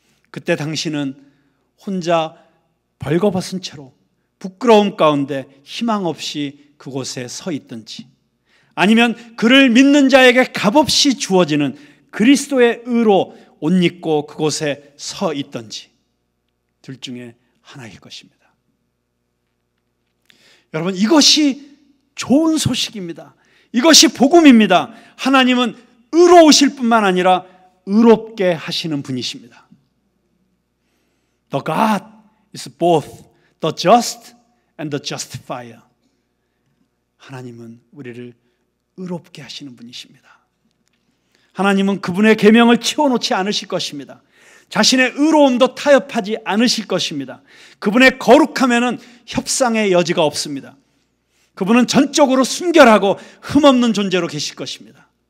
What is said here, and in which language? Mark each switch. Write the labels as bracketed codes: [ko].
[ko] 그때 당신은 혼자 벌거벗은 채로 부끄러움 가운데 희망 없이 그곳에 서 있든지 아니면 그를 믿는 자에게 값없이 주어지는 그리스도의 의로 옷 입고 그곳에 서 있든지 둘 중에 하나일 것입니다. 여러분, 이것이 좋은 소식입니다. 이것이 복음입니다. 하나님은 의로우실 뿐만 아니라 의롭게 하시는 분이십니다. [en] The God is both the just and the justifier. [ko] 하나님은 우리를 의롭게 하시는 분이십니다. 하나님은 그분의 계명을 치워놓지 않으실 것입니다. 자신의 의로움도 타협하지 않으실 것입니다. 그분의 거룩함에는 협상의 여지가 없습니다. 그분은 전적으로 순결하고 흠없는 존재로 계실 것입니다.